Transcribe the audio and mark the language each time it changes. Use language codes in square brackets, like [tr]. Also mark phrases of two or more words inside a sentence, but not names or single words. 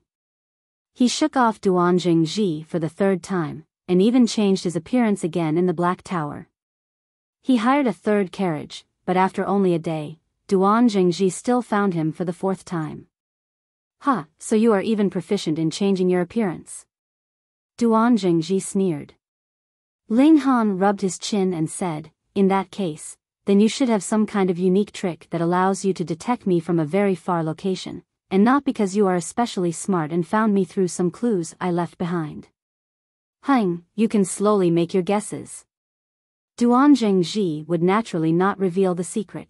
[en] He shook off Duan Jingji for the 3rd time, and even changed his appearance again in the Black Tower. He hired a 3rd carriage, but after only a day, Duan Jingji still found him for the 4th time. So you are even proficient in changing your appearance?" Duan Jingji sneered. Ling Han rubbed his chin and said, "In that case, then you should have some kind of unique trick that allows you to detect me from a very far location, and not because you are especially smart and found me through some clues I left behind. You can slowly make your guesses." Duan Jingji would naturally not reveal the secret.